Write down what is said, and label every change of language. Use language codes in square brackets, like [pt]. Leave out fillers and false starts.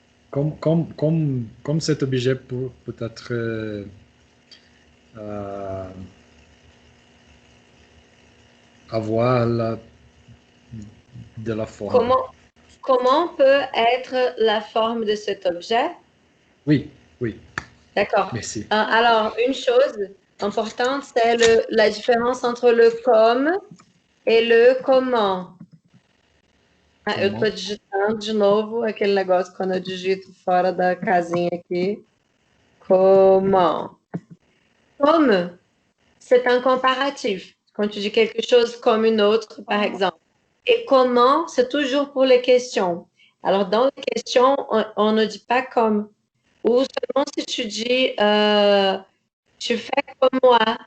[fr] comme cet objet peut être avoir de la forme. Comment peut être la forme de cet objet? Oui, oui, D'accord. merci. Alors, une chose importante, c'est la différence entre le comme e le comment. [pt] Eu [fr] Comment? [pt] tô digitando de novo aquele negócio quando eu digito fora da casinha aqui. [fr] Comment. Comme, c'est un comparatif. Quand tu dis quelque chose comme une autre, par exemple. Et comment, c'est toujours pour les questions. Alors, dans les questions, on ne dit pas comme. Ou seulement si tu dis tu fais comme moi.